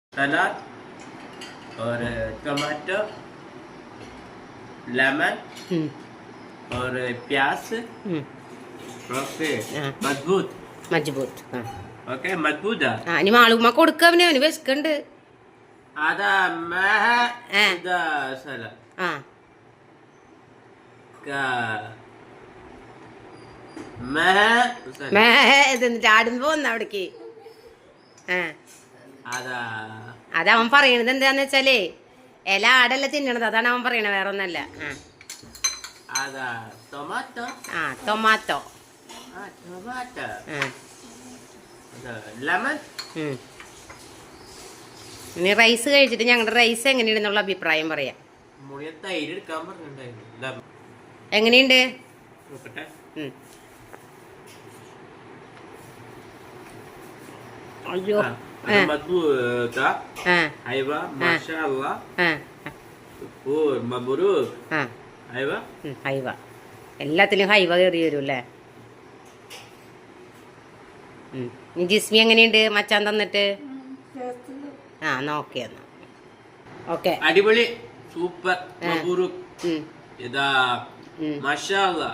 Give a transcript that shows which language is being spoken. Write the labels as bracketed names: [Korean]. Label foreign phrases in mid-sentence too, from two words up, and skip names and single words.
[Hindi] सलाद और टमाटर, लेमन और प्याज। ओके मजबूत [Malayalam] മജ്ബൂത്ത്. [Hindi] ओके मजबूत है [Malayalam] ആ ഇനി മാളുമ്മ കൊടുക്കവന് അവന് വിശക്കുണ്ട്. [Arabic] هذا مع ده سلطة ആ مع [Malayalam] എന്നിട്ട് ആടുമ്പോ വന്ന അവിടേക്ക്. [Arabic] هذا [Malayalam] അതവൻ പറയണത് എന്താന്ന് വെച്ചാലേ ഇല ആടല്ല തിന്നണത്, അതാണ് അവൻ പറയണത്, വേറെ ഒന്നല്ല. [Arabic] هذا طماطم. [Malayalam] ടൊമാറ്റോ. [Arabic] طماطم. هذا ليمون. [Malayalam] ഇനി റൈസ് കഴിച്ചിട്ട് ഞങ്ങളുടെ റൈസ് എങ്ങനെയുണ്ടെന്നുള്ള അഭിപ്രായം പറയാം. തൈര് എടുക്കാൻ പറഞ്ഞിട്ടുണ്ടായിരുന്നു. എങ്ങനെയുണ്ട്? നോക്കട്ടെ. അയ്യോ [Arabic] مضبوط. ايوه ما شاء الله. مبروك. ايوه [Malayalam] ഹൈവ. എല്ലാത്തിലും ഹൈവ കയറി വരും അല്ലേ? ഇനി ജിസ്മി എങ്ങനെയുണ്ട് മച്ചാൻ തന്നിട്ട്? നോക്കി എന്നാ ഓക്കെ. അടിപൊളി സൂപ്പർ മബ്രൂക്ക്. ഇതാ മാഷാഅല്ലാ.